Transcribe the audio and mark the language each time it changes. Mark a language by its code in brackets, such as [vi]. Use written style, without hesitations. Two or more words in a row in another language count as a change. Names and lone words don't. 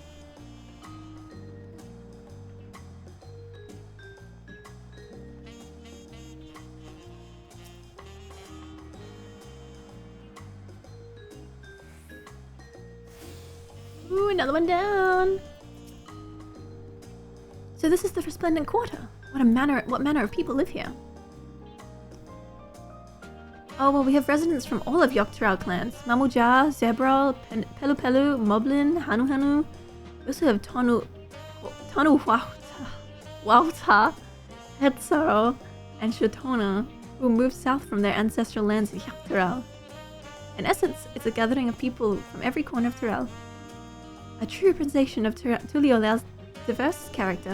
[en] Ooh, another one down. So this is the Resplendent Quarter. What manner of people live here? Oh, well, we have residents from all of Dawntrail clans. Mamuja, Zebral, Pelu Pelu, Moblin, Hanu Hanu. We also have Tonu Wauta, Hetzaro, and Shatona, who moved south from their ancestral lands in Dawntrail. In essence, it's a gathering of people from every corner of Tyrell. A true representation of Tuliola's diverse character.